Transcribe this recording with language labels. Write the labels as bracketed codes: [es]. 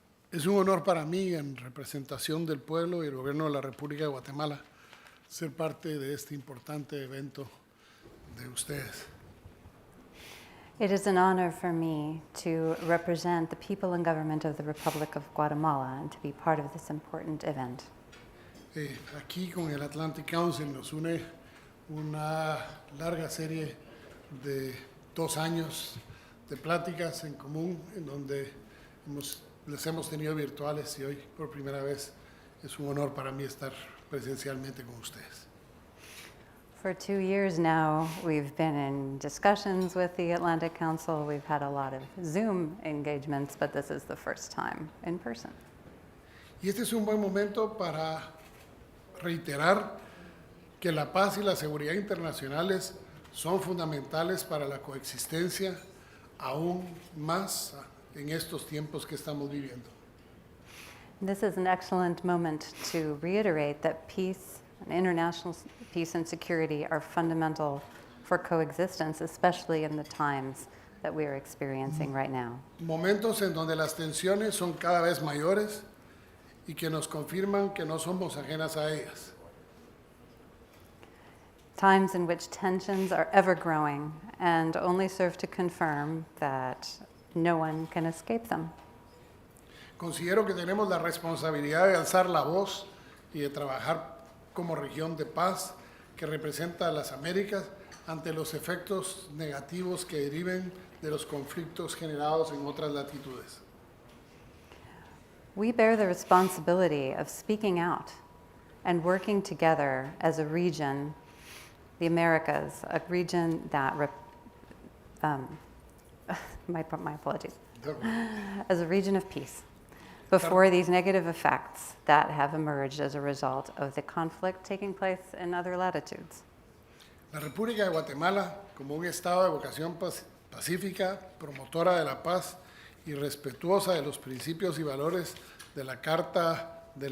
[es] Es un honor para mí, en representación del pueblo y el gobierno de la República de Guatemala, ser parte de este importante evento de ustedes. [en] It is an honor for me to represent the people and government of the Republic of Guatemala and to be part of this important event. [es] Aquí con el Atlantic Council nos une una larga serie de 2 años de pláticas en común, en donde les hemos tenido virtuales, y hoy por primera vez es un honor para mí estar presencialmente con ustedes. [en] For 2 years now, we've been in discussions with the Atlantic Council. We've had a lot of Zoom engagements, but this is the first time in person. [es] Y este es un buen momento para reiterar que la paz y la seguridad internacionales son fundamentales para la coexistencia, aún más en estos tiempos que estamos viviendo. [en] This is an excellent moment to reiterate that peace and international peace and security are fundamental for coexistence, especially in the times that we are experiencing right now. [es] Momentos en donde las tensiones son cada vez mayores y que nos confirman que no somos ajenas a ellas. [en] Times in which tensions are ever growing and only serve to confirm that no one can escape them. [es] Considero que tenemos la responsabilidad de alzar la voz y de trabajar como región de paz que representa a las Américas ante los efectos negativos que deriven de los conflictos generados en otras latitudes. [en] We bear the responsibility of speaking out and working together as a region, the Americas, a region that, my apologies, as a region of peace, before these negative effects that have emerged as a result of the conflict taking place in other latitudes. [es] La República de Guatemala, como un estado de vocación pacífica, promotora de la paz y respetuosa de los principios y valores de la Carta